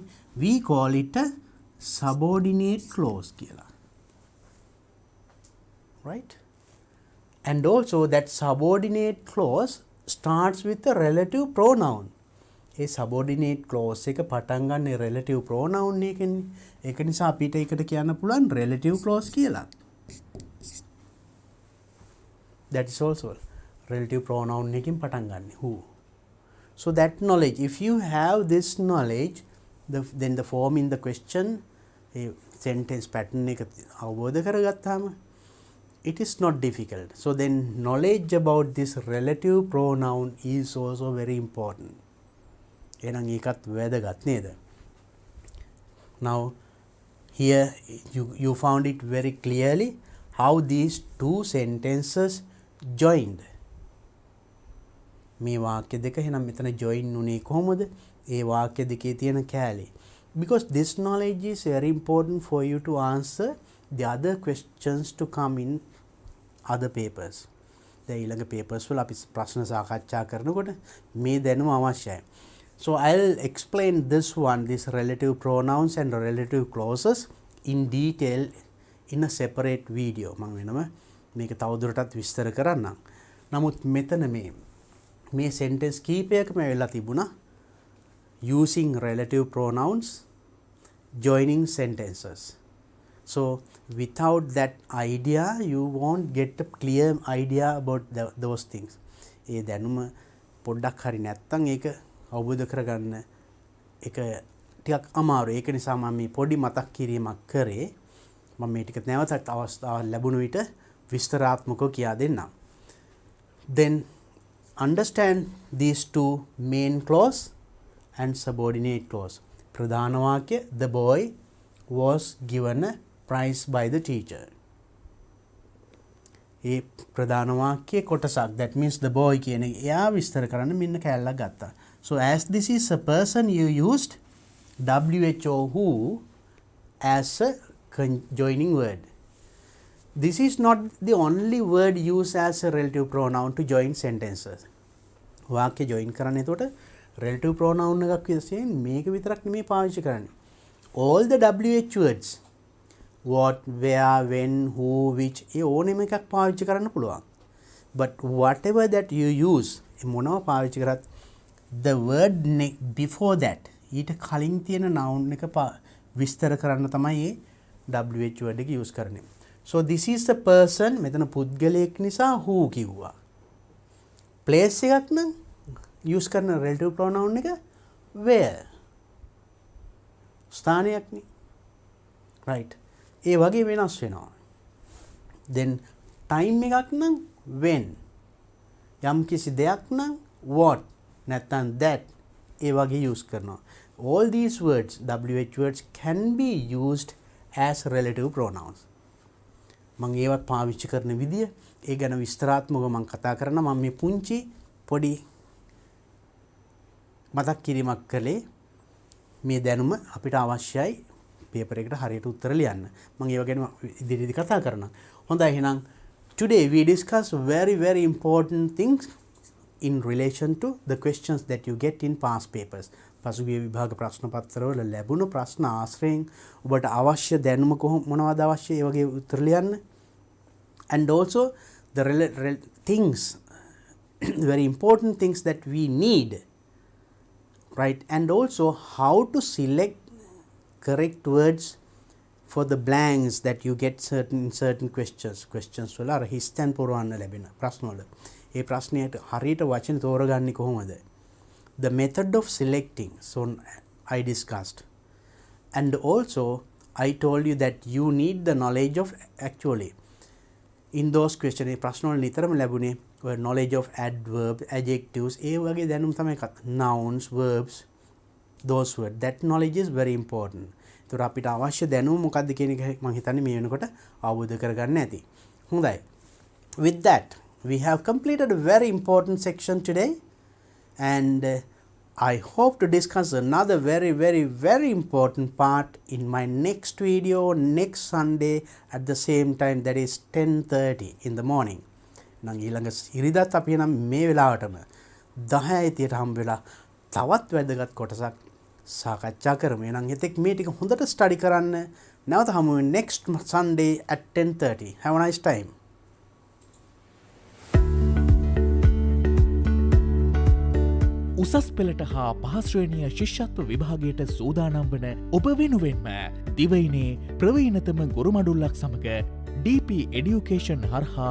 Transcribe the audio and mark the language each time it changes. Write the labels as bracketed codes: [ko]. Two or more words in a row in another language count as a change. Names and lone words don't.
[en] We call it a subordinate clause කියලා. Right? And also that subordinate clause starts with a relative pronoun. [si] ඒ [en] subordinate clause [si] එක පටන් ගන්න [en] relative pronoun [si] එකකින්. ඒක නිසා අපිට ඒකට කියන්න පුළුවන් [en] relative clause [si] කියලා. [en] That is also relative pronoun [si] එකකින් පටන් ගන්න [en] who. So that knowledge, if you have this knowledge, then the form in the question, a sentence pattern [si] එක අවබෝධ කරගත්තාම [en] it is not difficult. So then knowledge about this relative pronoun is also very important. [si] එහෙනම් ඒකත් වැදගත් නේද? [en] Now here you found it very clearly how these two sentences joined. [si] මේ වාක්‍ය දෙක එහෙනම් මෙතන join උනේ කොහොමද? ඒ වාක්‍ය දෙකේ තියෙන කැලේ. [en] Because this knowledge is very important for you to answer the other questions to come in other papers. [si] දැන් ඊළඟ papers වල අපි ප්‍රශ්න සාකච්ඡා කරනකොට මේ දැනුම අවශ්‍යයි. [en] So I'll explain this one, this relative pronouns and relative clauses in detail in a separate video. [si] මම වෙනම මේක තවදුරටත් විස්තර කරන්නම්. නමුත් මෙතන මේ sentence කීපයකම වෙලා තිබුණා [en] using relative pronouns joining sentences. So without that idea you won't get a clear idea about those things. [si] ඒ දැනුම පොඩ්ඩක් හරි නැත්තම් ඒක අවබෝධ කරගන්න එක ටිකක් අමාරුයි. ඒක නිසා මම මේ පොඩි මතක් කිරීමක් කරේ. මම මේ ටික නැවතත් අවස්ථාවක් ලැබුණ විට විස්තරාත්මකව කියා දෙන්නම්. [en] Then understand these two main clause and subordinate clause. [si] ප්‍රධාන වාක්‍ය [en] the boy was given a prize by the teacher. [si] ඒ ප්‍රධාන වාක්‍යයේ කොටසක්. [en] That means the boy [si] කියන එයා විස්තර කරන්න මෙන්න කැලලක් ගත්තා. [en] So as this is a person, you used who as a joining word. This is not the only word used as a relative pronoun to join sentences. [si] වාක්‍ය join කරන්න එතකොට [en] relative pronoun [si] එකක් විශේෂයෙන් මේක විතරක් නෙමෙයි පාවිච්චි කරන්නේ. [en] All the WH words, what, where, when, who, which, [si] ඒ ඕනෙම එකක් පාවිච්චි කරන්න පුළුවන්. [en] But whatever that you use, [si] මොනව පාවිච්චි කරත් [en] the word before that, [si] ඊට කලින් තියෙන noun එක විස්තර කරන්න තමයි ඒ [en] WH word [si] එක use කරන්නේ. [en] So this is the person, [si] මෙතන පුද්ගලයෙක් නිසා who කිව්වා. [en] place [si] එකක් නම් [en] use කරන relative pronoun එක where. [si] ස්ථානයක් නේ. right. ඒ වගේ වෙනස් වෙනවා. [en] then time [si] එකක් නම් when. යම් කිසි දෙයක් නම් what. නැත්නම් that. ඒ වගේ use කරනවා. [en] All these words, WH words, can be used as relative pronouns. [si] මම ඒවත් පාවිච්චි කරන විදිය ඒ ගැන විස්තරාත්මකව මම කතා කරනවා. මම මේ පුංචි පොඩි මතක් කිරීමක් කළේ මේ දැනුම අපිට අවශ්‍යයි පේපර් එකට හරියට උත්තර ලියන්න. මම ඒව ගැන ඉදිරියේදී කතා කරනවා. [en] හොඳයි එහෙනම් today we discuss very important things in relation to the questions that you get in past papers. [si] පසුගිය විභාග ප්‍රශ්න පත්‍රවල ලැබුණු ප්‍රශ්න ආශ්‍රයෙන් ඔබට අවශ්‍ය දැනුම මොනවද අවශ්‍ය ඒ වගේ උත්තර ලියන්න. [en] And also the things, very important things that we need, right? And also how to select correct words for the blanks that you get certain questions [si] වල අර හිස්තැන් පුරවන්න ලැබෙන ප්‍රශ්න වල ඒ ප්‍රශ්නයට හරියට වචන තෝරගන්නේ කොහොමද? [en] The method of selecting, so I discussed. And also I told you that you need the knowledge of actually in those questions [si] ප්‍රශ්න වල නිතරම ලැබුණේ [en] knowledge of adverbs, adjectives, [si] ඒ වගේ දැනුම් තමයි [en] nouns, verbs, those words. That knowledge is very important. [si] ඒතර අපිට අවශ්‍ය දැනුම මොකක්ද කියන එක මම හිතන්නේ මේ වෙනකොට අවබෝධ කරගන්න ඇති. හොඳයි. [en] With that, we have completed a very important section today, and I hope to discuss another very important part in my next video next Sunday at the same time, that is 10:30 in the morning. [si] නම් ඊළඟ ඉරිදාත් අපි නම් මේ වෙලාවටම 10:30ට හම්බ වෙලා තවත් වැදගත් කොටසක් සාකච්ඡා කරමු. එහෙනම් එතෙක් මේ ටික හොඳට ස්ටඩි කරන්න. නැවත හමු වෙමු [en] next Sunday at 10:30. Have a nice time. [si] උසස් පෙළට හා පහස්ශ්‍රේණිය ශිෂ්‍යත්ව විභාගයට සූදානම් වන ඔබ වෙනුවෙන්ම දිවයිනේ ප්‍රවීණතම ගොරුමඩුල්ලක් සමඟ DP එඩියුකේෂන් හරහා